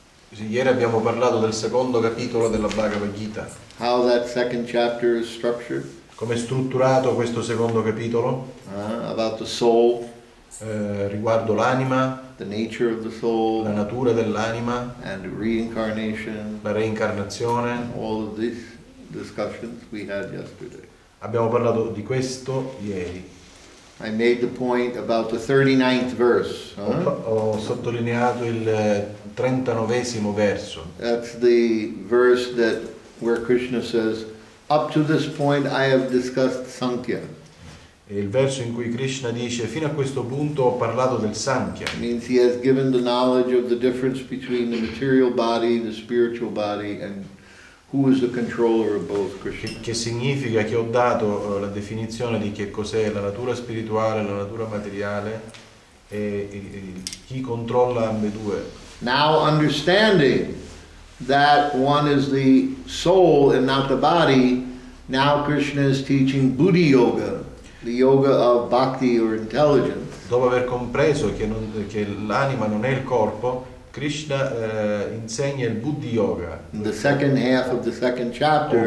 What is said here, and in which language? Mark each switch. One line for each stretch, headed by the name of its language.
Italian: Ieri abbiamo parlato del secondo capitolo della Bhagavad Gita.
English: How that second chapter is structured.
Italian: Come è strutturato questo secondo capitolo?
English: About the soul.
Italian: Riguardo l'anima,
English: the nature of the soul,
Italian: la natura dell'anima,
English: and reincarnation,
Italian: la reincarnazione.
English: All of these discussions we had yesterday.
Italian: Abbiamo parlato di questo ieri.
English: I made the point about the 39th verse.
Italian: Ho sottolineato il 39esimo verso.
English: That's the verse that where Krishna says, "Up to this point I have discussed Sankhya."
Italian: È il verso in cui Krishna dice: fino a questo punto ho parlato del Sankhya.
English: It means he has given the knowledge of the difference between the material body, the spiritual body, and who is the controller of both, Krishna.
Italian: Che significa che ho dato la definizione di che cos'è la natura spirituale, la natura materiale e chi controlla ambedue.
English: Now understanding that one is the soul and not the body, now Krishna is teaching Buddhi Yoga, the yoga of bhakti or intelligence.
Italian: Dopo aver compreso che l'anima non è il corpo, Krishna insegna il Buddhi Yoga.
English: In the second half of the second chapter.